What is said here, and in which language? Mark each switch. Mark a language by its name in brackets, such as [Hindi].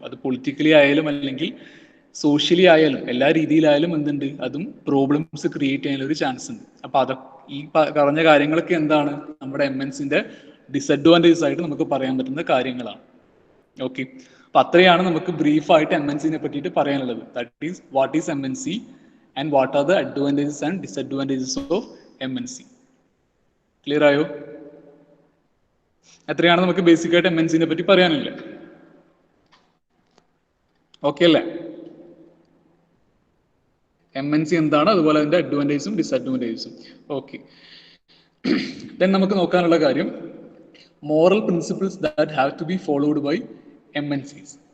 [Malayalam] അത് പൊളിറ്റിക്കലി ആയാലും അല്ലെങ്കിൽ സോഷ്യലി ആയാലും എല്ലാ രീതിയിലായാലും എന്തുണ്ട്, അതും പ്രോബ്ലംസ് ക്രിയേറ്റ് ചെയ്യാനുള്ള ഒരു ചാൻസ് ഉണ്ട്. അപ്പൊ ഈ പറഞ്ഞ കാര്യങ്ങളൊക്കെ എന്താണ്, നമ്മുടെ MNCന്റെ ഡിസഡ്വാൻറ്റേജസ് ആയിട്ട് നമുക്ക് പറയാൻ പറ്റുന്ന കാര്യങ്ങളാണ്. ഓക്കെ, അപ്പൊ അത്രയാണ് നമുക്ക് ബ്രീഫായിട്ട് MNCനെ പറ്റിയിട്ട് പറയാനുള്ളത്. [English] That is what is MNC and what are the advantages and disadvantages of MNC. [Malayalam] Clear ആയോ? എത്രയാണ് നമുക്ക് ബേസിക് ആയിട്ട് MNCനെ പറ്റി പറയാനില്ല. ഓക്കെ അല്ലേ? MNC എന്താണ്, അതുപോലെ അതിന്റെ അഡ്വാൻറ്റേജസും ഡിസഡ്വാൻറ്റേജസും. ഓക്കെ, ദെൻ നമുക്ക് നോക്കാനുള്ള കാര്യം [English] Moral principles that have to be followed by MNCs.